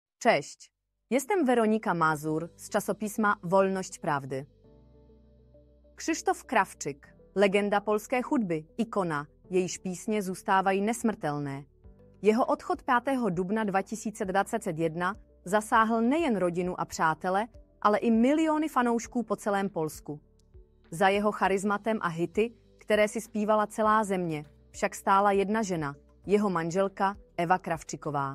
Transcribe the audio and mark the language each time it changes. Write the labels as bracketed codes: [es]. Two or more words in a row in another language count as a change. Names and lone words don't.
[pl] Cześć, jestem Weronika Mazur z czasopisma Wolność Prawdy. [cs] Krzysztof Krawczyk, legenda polské hudby, ikona, jejíž písně zůstávají nesmrtelné. Jeho odchod 5. dubna 2021 zasáhl nejen rodinu a přátele, ale i miliony fanoušků po celém Polsku. Za jeho charizmatem a hity, které si zpívala celá země, však stála jedna žena, jeho manželka Eva Krawczyková.